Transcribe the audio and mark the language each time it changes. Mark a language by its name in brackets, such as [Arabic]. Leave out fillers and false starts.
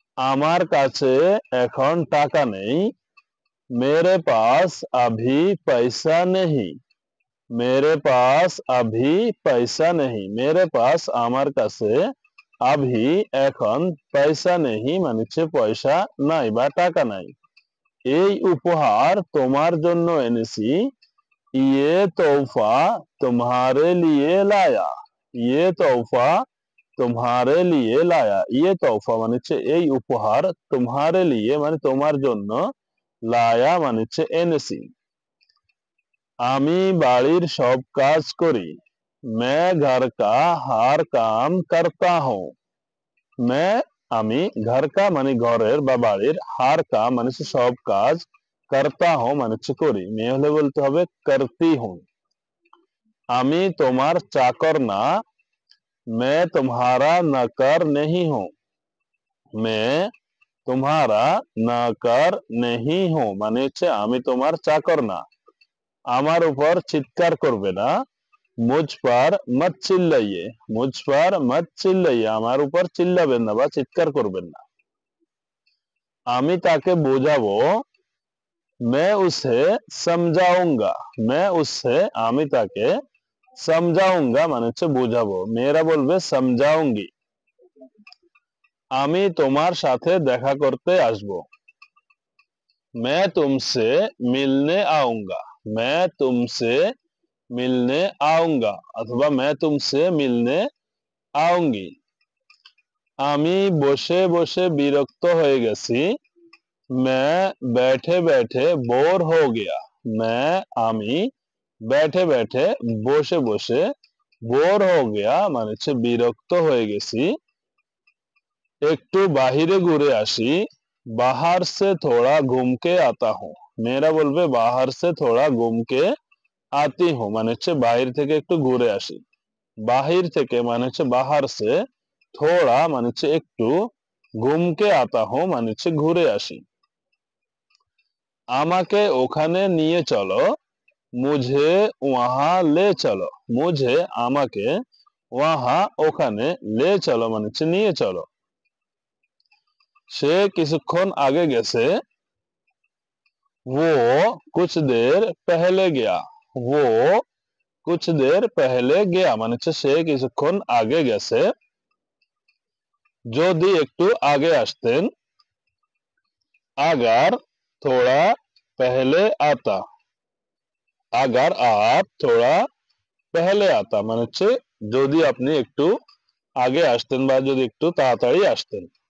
[Bangla] আমার কাছে এখন টাকা নেই। [Hindi] मेरे पास अभी पैसा नहीं। मेरे पास अभी पैसा नहीं। मेरे पास [Bangla] আমার কাছে अभी এখন [Hindi] पैसा नहीं [Bangla] মানে হচ্ছে পয়সা নাই বা টাকা নাই। এই উপহার তোমার জন্য এনেছি। [Hindi] ये तोहफा तुम्हारे लिए लाया। ये तोहफा तुम्हारे लिए लाया। ये तोहफा [Bangla] মানে হচ্ছে এই উপহার, [Hindi] तुम्हारे लिए [Bangla] মানে তোমার জন্য, লায়া মানে হচ্ছে এনেছি। আমি বাড়ির সব কাজ করি। [Hindi] मैं घर का हर काम करता हूँ। [Bangla] मैं আমি [Hindi] घर का [Bangla] মানে ঘরের বা বাড়ির, [Hindi] हर काम [Bangla] মানে হচ্ছে সব কাজ, [Hindi] करता हूँ [Bangla] মানে হচ্ছে করি, মেয়ে হলে বলতে হবে [Hindi] करती हूँ। [Bangla] আমি তোমার চাকর না। [Hindi] मैं तुम्हारा नौकर नहीं हूँ। मैं तुम्हारा नौकर नहीं हूँ [Bangla] মানে হচ্ছে আমি তোমার চাকর না। আমার উপর চিৎকার করবে না। [Hindi] मुझ पर मत चिल्लाइए। मुझ पर मत चिल्लाइए [Bangla] আমার উপর চিল্লাবেন না বা চিৎকার করবেন না। আমি তাকে বোঝাবো। [Hindi] मैं उसे समझाऊंगा। मैं उससे [Bangla] আমি তাকে समझाऊंगा মানে হচ্ছে বোঝাবো, মেয়েরা বলবে समझाऊंगी। আমি তোমার সাথে দেখা করতে আসবো। [Hindi] मैं तुमसे मिलने आऊंगा। मैं तुमसे मिलने आऊंगा अथवा मैं तुमसे मिलने आऊंगी। [Bangla] আমি বসে বসে বিরক্ত হয়ে গেছি। [Hindi] मैं बैठे बैठे बोर हो गया। [Bangla] मैं আমি [Hindi] बैठे बैठे [Bangla] বসে বসে [Hindi] बोर हो गया [Bangla] মানে হচ্ছে বিরক্ত হয়ে গেছি। একটু বাহিরে ঘুরে আসি, [Hindi] बाहर से थोड़ा घूम के आता हूँ। [Bangla] মেয়েরা বলবে [Hindi] बाहर से थोड़ा घूम के आती हूँ, [Bangla] মানে হচ্ছে বাহির থেকে একটু ঘুরে আসি। বাহির থেকে মানে হচ্ছে [Hindi] বাহার সে, [Bangla] থোড়া মানে হচ্ছে একটু, [Hindi] ঘুমকে আতা হো [Bangla] মানে হচ্ছে ঘুরে আসি। আমাকে ওখানে নিয়ে চলো, [Hindi] মুঝে ওয়াহা লে চলো। [Bangla] মুঝে আমাকে, ওয়াহা ওখানে, [Hindi] লে চলো [Bangla] মানে হচ্ছে নিয়ে চলো। সে কিছুক্ষণ আগে গেছে, [Hindi] वो कुछ देर पहले गया। वो कुछ देर पहले गया [Bangla] মানে হচ্ছে সে কিছুক্ষণ আগে গেছে। যদি একটু আগে আসতেন, [Hindi] अगर थोड़ा पहले आता। अगर आप थोड़ा पहले आता [Bangla] মানে হচ্ছে যদি আপনি একটু আগে আসতেন বা যদি একটু তাড়াতাড়ি আসতেন।